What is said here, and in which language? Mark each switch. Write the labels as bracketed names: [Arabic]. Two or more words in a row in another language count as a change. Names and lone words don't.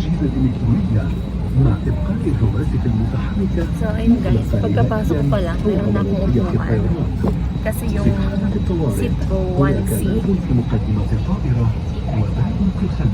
[Arabic] الإلكترونية مع إبقاء الجوازات المتحركة. [Filipino] So, ayun guys, pagkapasok ko pa lang, meron na akong upuan. Kasi yung seat ko, 1C. [Arabic] في مقدمة الطائرة وباب في الخلف.